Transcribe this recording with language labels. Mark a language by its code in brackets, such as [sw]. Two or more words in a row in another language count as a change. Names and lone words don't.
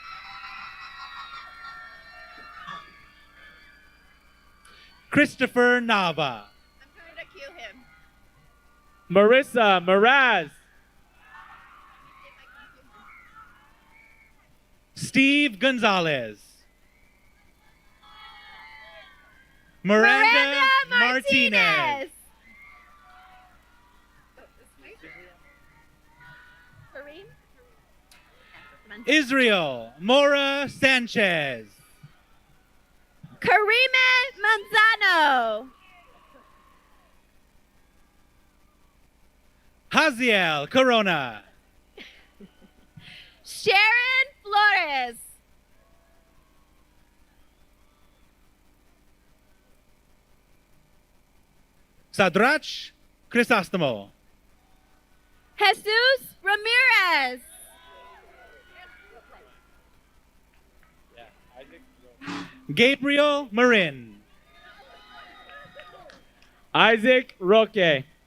[en] Christopher Nava. I'm trying to cue him. Marissa Miraz. Steve Gonzalez. Miranda Martinez. Israel Mora Sanchez. Karime Manzano. Haziel Corona. Sharon Flores. Sadrach Crisostomo. Jesus Ramirez. Gabriel Marin. Isaac Roque.